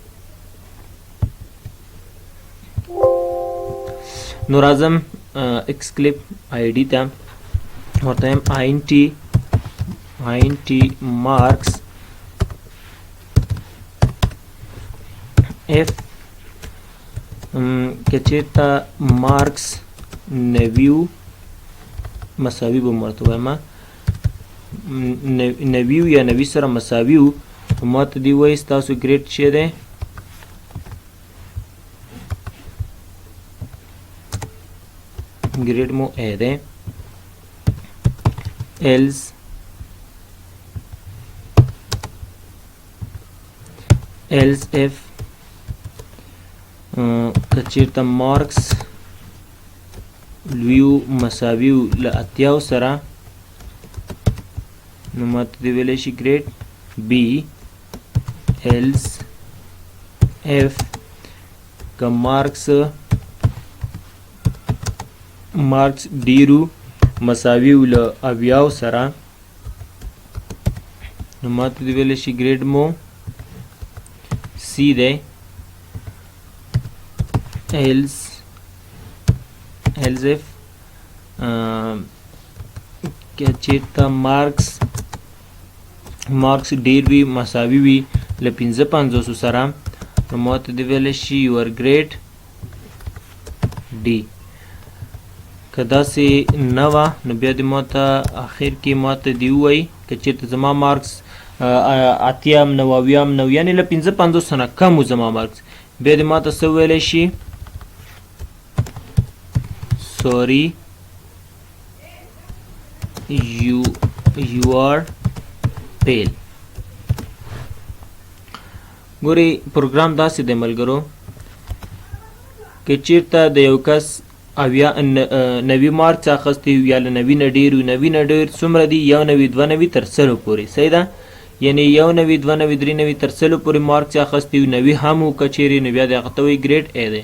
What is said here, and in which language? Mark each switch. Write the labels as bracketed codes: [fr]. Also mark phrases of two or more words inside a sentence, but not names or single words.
[ps] نو راځم Eclipse IDE ته، ورته یم [en] int marks [ps] f که چیرته مارکس 90 مساوي به ورته وایم، 90 یا 90 سره مساوي وو، ما ته دې وایي ستاسو ګریډ څه دی؟ ګریډ مو ا دی. [en] else if [ps] که چیرته مارکس لویو مساوي وو له 80 سره، نو ما ته دې ویلی شي ګریډ بي. [en] else if [ps] که مارکس ډیرو مساوي وو له 80 سره، نو ما ته دې ویلی شي ګریډ مو سی دی. [en] else if [ps] که چیرته مارکس ډیر وي مساوي وي له 55 سره، نو ما ته دې ویلی شي [en] your grade D. [ps] که داسې نه وه، نو بیا دې ما ته اخر کې ما ته دې ووایي که چیرته زما مارکس 80 90 یعنې له 55 نه کم و زما مارکس، بیا دې ما ته څه ویلی شي؟ [en] sorry you are fail. [ps] ګورئ پروګرام داسې دی ملګرو، که چیرته د یو کس 90 مارکس اخیستی یا له 90 نه ډېر وي، 90 نه ډېر څومره دي؟ 91 92 تر 100 پورې. صحیح ده؟ یعنې 91 92 93 تر 100 پورې مارکس اخیستی وي، 90 هم و که چیرې، نو بیا د هغه ته وایي ګریډ ا دی.